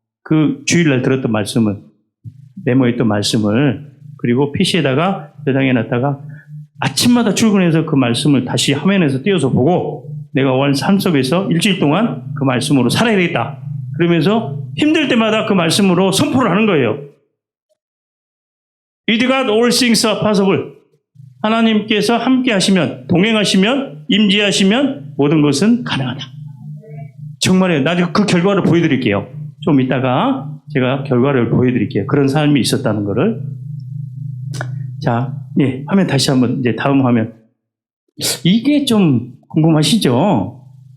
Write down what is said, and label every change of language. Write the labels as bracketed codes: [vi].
[ko] 그 주일날 들었던 말씀을, 메모했던 말씀을, 그리고 PC에다가 저장해놨다가 아침마다 출근해서 그 말씀을 다시 화면에서 띄워서 보고 내가 삶 속에서 일주일 동안 그 말씀으로 살아야 되겠다. 그러면서 힘들 때마다 그 말씀으로 선포를 하는 거예요. [en] With God all things are possible. [ko] 하나님께서 함께 하시면, 동행하시면, 임재하시면 모든 것은 가능하다. 정말이에요. 나중에 그 결과를 보여드릴게요. 좀 이따가 제가 결과를 보여드릴게요. 그런 삶이 있었다는 거를. 자, 예, 화면 다시 한번, 이제 다음 화면. 이게 좀 궁금하시죠?